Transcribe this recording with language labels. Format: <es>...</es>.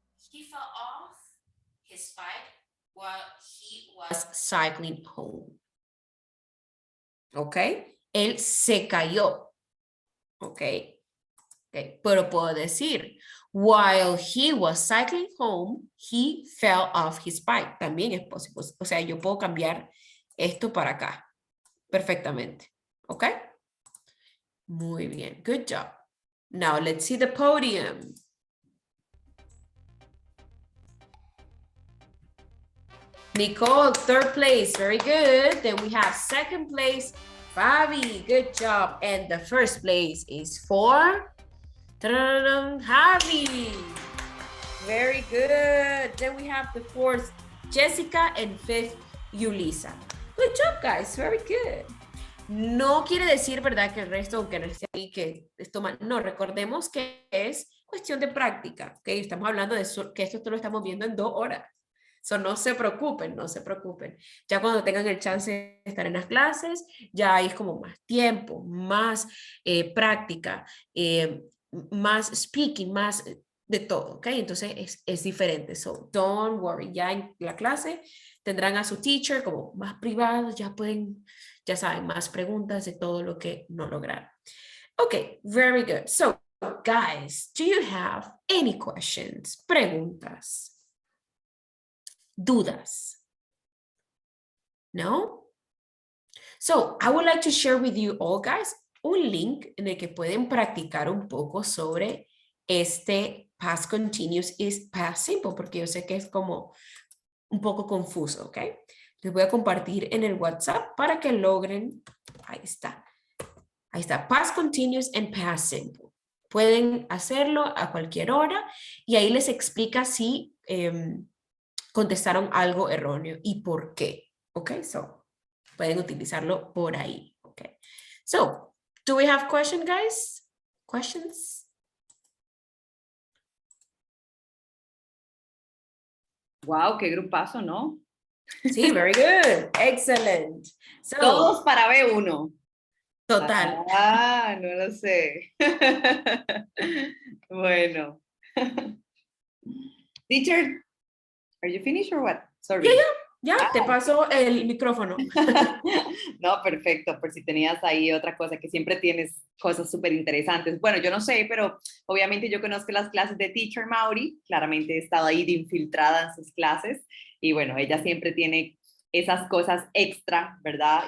<en>He fell off his bike while he was cycling home.</en> <es>Ok, él se cayó. Ok, pero puedo decir,</es> <en>while he was cycling home, he fell off his bike.</en> <es>También es posible. O sea, yo puedo cambiar esto para acá. Perfectamente. Ok. Muy bien.</es> <en>Good job. Now let's see the podium. Nicole, third place, very good. Then we have second place, Fabi, good job. And the first place is for Javi. Very good. Then we have the fourth, Jessica, and fifth, Yulisa. Good job, guys, very good.</en> <es>No quiere decir, ¿verdad?, que el resto, aunque no esté ahí, que esto mal. No, recordemos que es cuestión de práctica, ¿ok? Estamos hablando de que esto lo estamos viendo en 2 horas. So, no se preocupen, no se preocupen. Ya cuando tengan el chance de estar en las clases, ya hay como más tiempo, más práctica, más speaking, más de todo, ¿ok? Entonces es diferente.</es> <en>So, don't worry.</en> <es>Ya en la clase tendrán a su teacher como más privados, ya pueden, ya saben, más preguntas de todo lo que no lograron.</es> <en>Ok, very good. So, guys, do you have any questions?</en> <es>Preguntas. Dudas? No?</es> <en>So, I would like to share with you all, guys,</en> <es>un link en el que pueden practicar un poco sobre este past continuous is past simple, porque yo sé que es como un poco confuso, ¿ok? Les voy a compartir en el WhatsApp para que logren, ahí está, past continuous and past simple. Pueden hacerlo a cualquier hora y ahí les explica si contestaron algo erróneo y por qué, ¿ok? So, pueden utilizarlo por ahí, ¿ok?</es> <en>So, do we have questions, guys? Questions?</en> <es>Wow, qué grupazo, ¿no?</es> <en>Sí, very good. Excellent. So,</en> <es>todos para B1. Total. Ah, no lo sé. Bueno.</es> <en>Teacher, are you finished or what? Sorry.</en> <es>Ya, te paso el micrófono. No, perfecto, por si tenías ahí otra cosa, que siempre tienes cosas súper interesantes. Bueno, yo no sé, pero obviamente yo conozco las clases de Teacher Mauri, claramente he estado ahí de infiltrada en sus clases, y bueno, ella siempre tiene esas cosas extra, ¿verdad?</es>